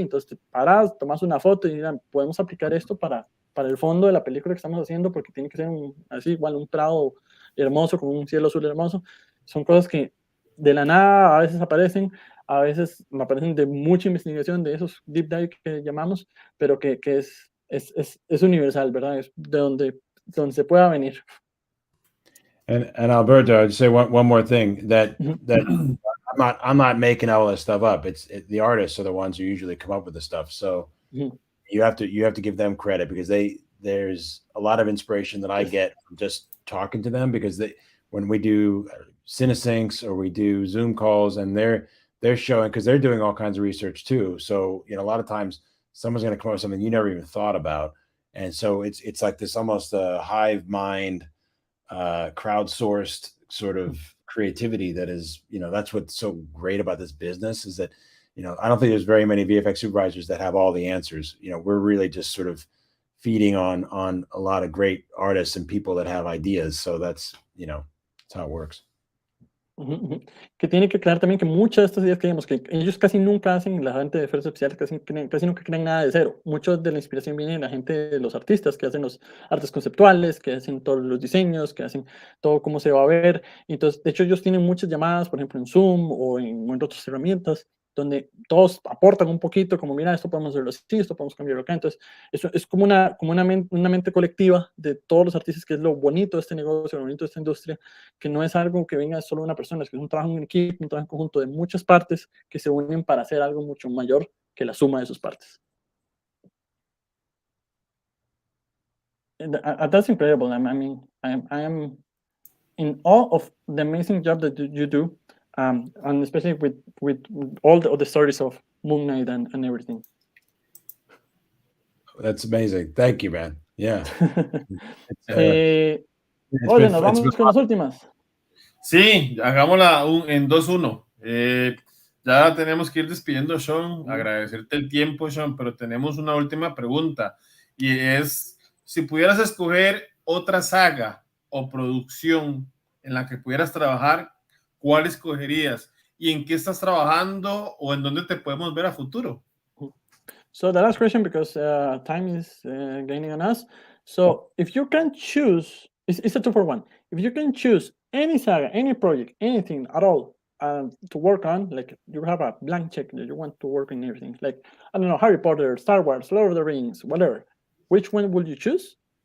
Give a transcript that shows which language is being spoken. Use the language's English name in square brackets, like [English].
[Spanish] Entonces te paras, tomas una foto y dirán, podemos aplicar esto para el fondo de la película que estamos haciendo, porque tiene que ser así, igual un prado hermoso con un cielo azul hermoso. Son cosas que de la nada a veces aparecen, a veces me aparecen de mucha investigación, de esos deep dive que llamamos, pero que es universal, ¿verdad? Es de donde se pueda venir. [English] And Alberto, I'd say one more thing, that I'm not making all this stuff up. The artists are the ones who usually come up with the stuff. So you have to give them credit, because there's a lot of inspiration that I get from just talking to them, because when we do CineSyncs or we do Zoom calls, and they're showing, because they're doing all kinds of research too. So a lot of times someone's going to come up with something you never even thought about, and so it's like this almost a hive mind, crowdsourced sort of creativity that is, that's what's so great about this business is that, I don't think there's very many VFX supervisors that have all the answers. We're really just sort of feeding on a lot of great artists and people that have ideas. So that's how it works. Ujú, ujú. [Spanish] Que tiene que crear también que muchas de estas ideas que vemos, que ellos casi nunca hacen, la gente de efectos especiales casi nunca crean nada de cero. Mucho de la inspiración viene de la gente, de los artistas que hacen los artes conceptuales, que hacen todos los diseños, que hacen todo cómo se va a ver. Entonces, de hecho, ellos tienen muchas llamadas, por ejemplo, en Zoom o en otras herramientas, donde todos aportan un poquito, como mira, esto podemos hacerlo así, esto podemos cambiarlo acá. Entonces, eso es como una mente colectiva de todos los artistas, que es lo bonito de este negocio, lo bonito de esta industria, que no es algo que venga solo de una persona, es que es un trabajo en equipo, un trabajo en conjunto de muchas partes que se unen para hacer algo mucho mayor que la suma de sus partes. [English] That's incredible. I mean, I am in awe of the amazing job that you do, and especially with all the stories of Moon Knight and everything. That's amazing. Thank you, man. Yeah. [Spanish] Oye, nos vamos con las últimas. Sí, hagámosla en 2-1. Ya tenemos que ir despidiendo, Sean. Agradecerte el tiempo, Sean, pero tenemos una última pregunta y es, si pudieras escoger otra saga o producción en la que pudieras trabajar, ¿cuál escogerías? ¿Y en qué estás trabajando o en dónde te podemos ver a futuro? [English] So the last question, because time is gaining on us. So if you can choose, it's a 2-for-1. If you can choose any saga, any project, anything at all to work on, like you have a blank check that you want to work on everything, like, I don't know, Harry Potter, Star Wars, Lord of the Rings, whatever, which one would you choose?